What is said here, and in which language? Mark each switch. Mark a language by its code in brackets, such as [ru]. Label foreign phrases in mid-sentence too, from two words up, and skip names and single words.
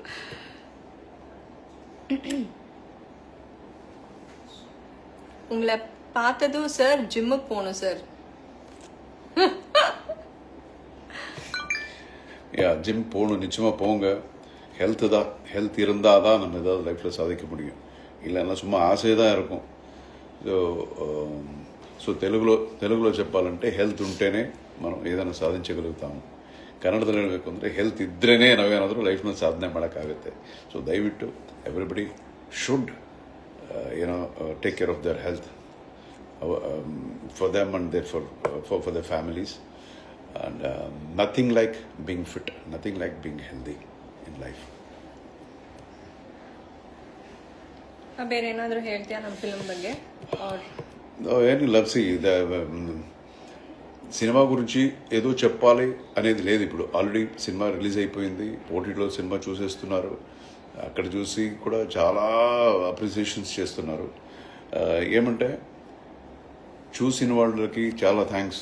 [ta] உங்களை பார்த்ததும் சார் ஜிம்முக்கு போகணும் சார். ஜிம் போகணும், நிச்சயமா போங்க. ஹெல்த் தான், ஹெல்த் இருந்தால் தான் நம்ம ஏதாவது லைஃப்பில் சாதிக்க முடியும். இல்லைன்னா சும்மா ఆశే தான் இருக்கும். [te] సో తెలుగులో చెప్పాలంటే హెల్త్ ఉంటేనే మనం ఏదైనా సాధించగలుగుతాము. [kn] ಕನ್ನಡದಲ್ಲಿ ಹೇಳಬೇಕು ಅಂದರೆ ಹೆಲ್ತ್ ಇದ್ರೇ ನಾವೇನಾದರೂ ಲೈಫ್ನಲ್ಲಿ ಸಾಧನೆ ಮಾಡೋಕ್ಕಾಗುತ್ತೆ. [en] ಸೊ ದಯವಿಟ್ಟು everybody should take care of their health for them and for their families, and nothing like being fit, nothing like being healthy in life. [kn] ಬೇರೆ ಏನಾದರೂ ಹೇಳ್ತೀಯಾ ನಮ್ಮ ಫಿಲ್ಮ್ ಬಗ್ಗೆ? [te] ఏం లవ్సీ సినిమా గురించి ఏదో చెప్పాలి అనేది లేదు. ఇప్పుడు ఆల్రెడీ సినిమా రిలీజ్ అయిపోయింది, ఓటీటీలో సినిమా చూసేస్తున్నారు. అక్కడ చూసి కూడా చాలా అప్రిసియేషన్స్ చేస్తున్నారు. ఏమంటే చూసిన వాళ్ళకి చాలా థ్యాంక్స్.